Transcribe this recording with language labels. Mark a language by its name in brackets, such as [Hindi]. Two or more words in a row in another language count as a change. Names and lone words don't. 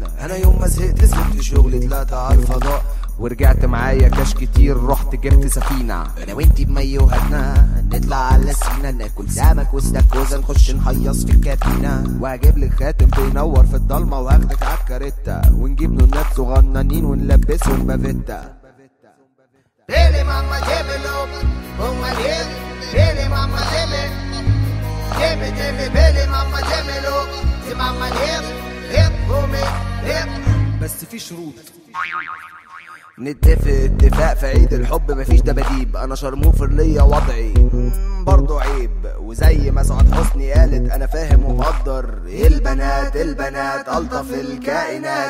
[Arabic] انا يوم ما زهقت سبت شغلي طلعت على الفضاء ورجعت معايا كاش كتير رحت جبت سفينة. انا وانتي بمي وهدنا نطلع على السينا ناكل سمك واستاكوزا نخش نهيص في الكابينة، وهجيب لك خاتم بينور في الضلمة وهاخدك عالكاريتا ونجيب نونات صغننين ونلبسهم بافيتا. [Spanish] Dele mamma démelo, ponga bien, dele mamma deme, deme, mamma démelo, di mamma hip, homie, hip. [Arabic] بس في شروط. نتفق اتفاق في عيد الحب مفيش دباديب، انا شرموفر ليا وضعي برضو عيب، وزي ما سعاد حسني قالت انا فاهم ومقدر البنات الطف الكائنات.